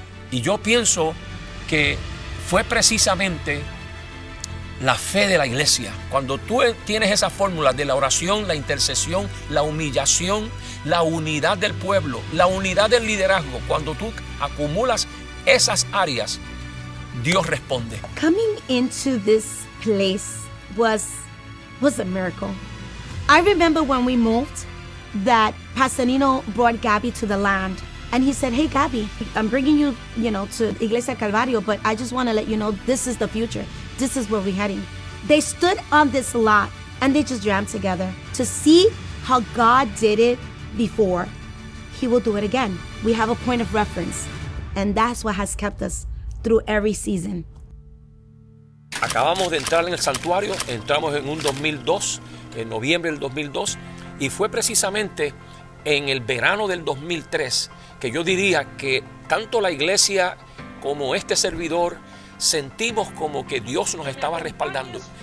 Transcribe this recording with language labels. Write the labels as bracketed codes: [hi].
[es] Y yo pienso que fue precisamente la fe de la iglesia. Cuando tú tienes esa fórmula de la oración, la intercesión, la humillación, la unidad del pueblo, la unidad del liderazgo, cuando tú acumulas esas áreas, Dios responde. [en] Coming into this place was a miracle. I remember when we moved that Pastor Nino brought Gabby to the land. And he said, hey, Gabby, I'm bringing you, to Iglesia Calvario, but I just want to let you know this is the future. This is where we're heading. They stood on this lot and they just jammed together to see how God did it before. He will do it again. We have a point of reference. And that's what has kept us through every season. [es] Acabamos de entrar en el santuario, entramos en un 2002, en noviembre del 2002, y fue precisamente en el verano del 2003 que yo diría que tanto la iglesia como este servidor sentimos como que Dios nos estaba respaldando.